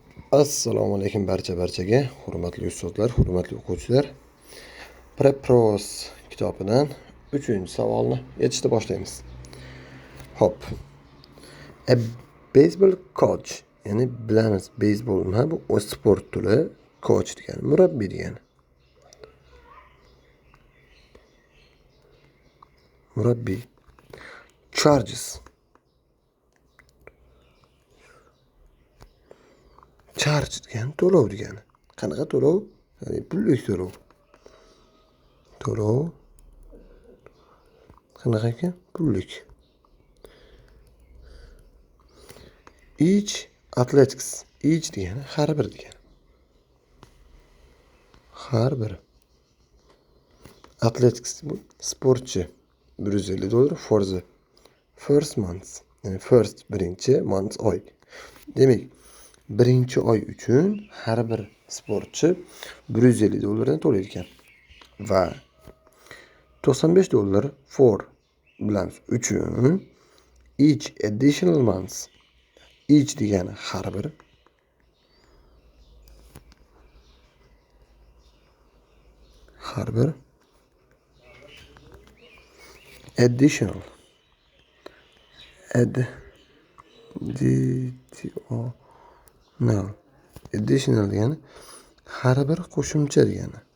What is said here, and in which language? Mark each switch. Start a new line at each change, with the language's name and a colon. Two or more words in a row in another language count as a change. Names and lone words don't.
Uzbek: Assalomu alaykum barchaga, hurmatli ustozlar, hurmatli o'quvchilar. Prepros kitobidan 3-savolni yechishni boshlaymiz. Hop.
English: A baseball coach,
Uzbek: ya'ni bilamiz baseball nima bu? O sport turi, coach degani murabbiy degani. Murabbiy. Charges. Charge degani to'lov degani. Qanaqa to'lov? Ya'ni pullik to'lov. To'lov. Qanaqa ekan? Pullik.
English: Each athletics.
Uzbek: Each degani har bir degani. Har bir. Athletics bu sportchi.
English: $150 for the first month.
Uzbek: Yani first birinchi month oy. Demak, birinchi oy uchun har bir sportchi $150 to'laydi ekan.
English: Va $95 for
Uzbek: bilamiz uchun
English: each additional month.
Uzbek: Each degani har bir. Har bir. Additional. Additional degani har bir qo'shimcha degani.